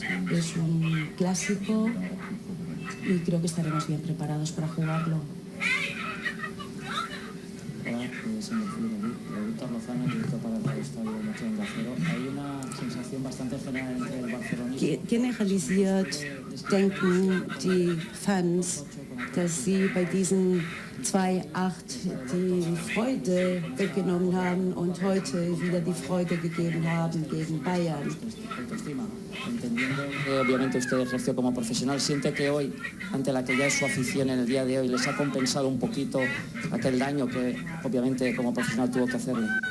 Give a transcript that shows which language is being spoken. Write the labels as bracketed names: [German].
[Spanish] Es un clásico y creo que estaremos bien preparados para jugarlo. Hola, señor Felipe, Víctor Lozano, director para el Estadio Noche de Acero. Hay una sensación bastante general entre el Barcelona y... [German] Generalisiert denken die Fans, dass sie bei diesen 2-8 die Freude weggenommen haben und heute wieder die Freude gegeben haben gegen Bayern. [Spanish] Entendiendo que obviamente usted ejerció como profesional, ¿siente que hoy, ante la que ya es su afición en el día de hoy, les ha compensado un poquito aquel daño que obviamente como profesional tuvo que hacerle?